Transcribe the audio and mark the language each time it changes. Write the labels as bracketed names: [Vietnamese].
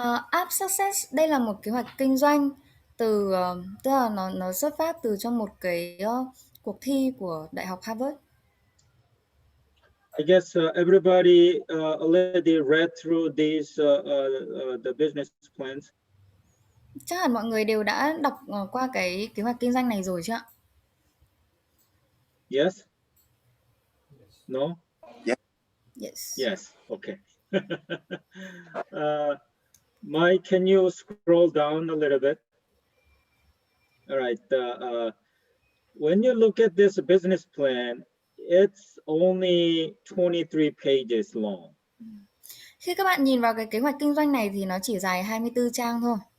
[Vietnamese] App Success đây là một kế hoạch kinh doanh từ tức là nó xuất phát từ trong một cái cuộc thi của Đại học Harvard. [English] I guess everybody already read through these the business plans. [Vietnamese] Chắc hẳn mọi người đều đã đọc qua cái kế hoạch kinh doanh này rồi chứ ạ? [English] Yes? No? Yes. Yes. Okay. Mike, can you scroll down a little bit? All right. When you look at this business plan, it's only 23 pages long. [Vietnamese] Khi các bạn nhìn vào cái kế hoạch kinh doanh này thì nó chỉ dài 24 trang thôi.